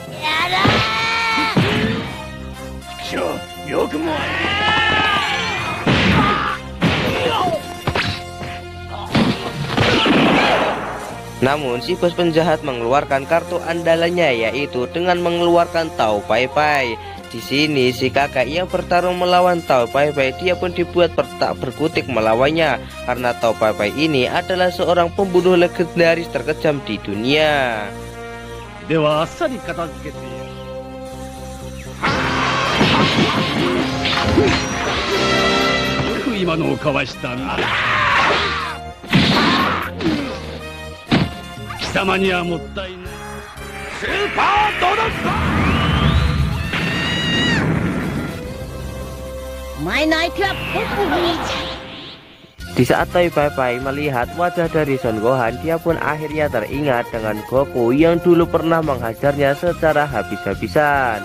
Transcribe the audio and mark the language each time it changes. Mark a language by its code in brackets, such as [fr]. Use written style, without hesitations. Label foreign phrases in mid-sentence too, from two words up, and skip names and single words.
[id] Namun si bos penjahat mengeluarkan kartu andalannya, yaitu dengan mengeluarkan Tao Pai Pai. Di sini si kakek yang bertarung melawan Tao Pai Pai, dia pun dibuat tak berkutik melawannya karena Tao Pai Pai ini adalah seorang pembunuh legendaris terkejam di dunia. [ja] ではあっさり片付けて. よく今のをかわしたな。貴様にはもったいない。スーパードドッグ。 [id] Di saat Tao Pai Pai melihat wajah dari Son Gohan, dia pun akhirnya teringat dengan Goku yang dulu pernah menghajarnya secara habis-habisan.